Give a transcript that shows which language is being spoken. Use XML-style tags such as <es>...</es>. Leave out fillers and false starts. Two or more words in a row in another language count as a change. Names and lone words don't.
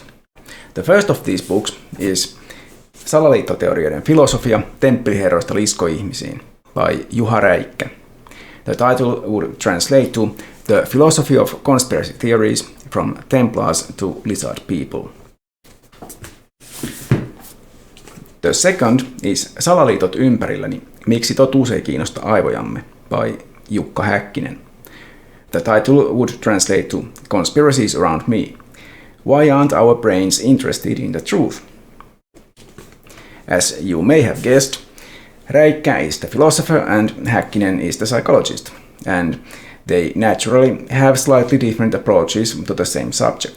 <en>The first of these books is</en> <fi>Salaliittoteorioiden filosofia, Temppeliherroista liskoihmisiin</fi> <en>by Juha Räikkä. The title would translate to The Philosophy of Conspiracy Theories from Templars to Lizard People. The second is</en> <fi>Salaliitot ympärilläni, Miksi totuus ei kiinnosta aivojamme</fi> <en>by Jukka Häkkinen. The title would translate to Conspiracies around me. Why aren't our brains interested in the truth? As you may have guessed, Räikkä is the philosopher and Häkkinen is the psychologist, and they naturally have slightly different approaches to the same subject.</en>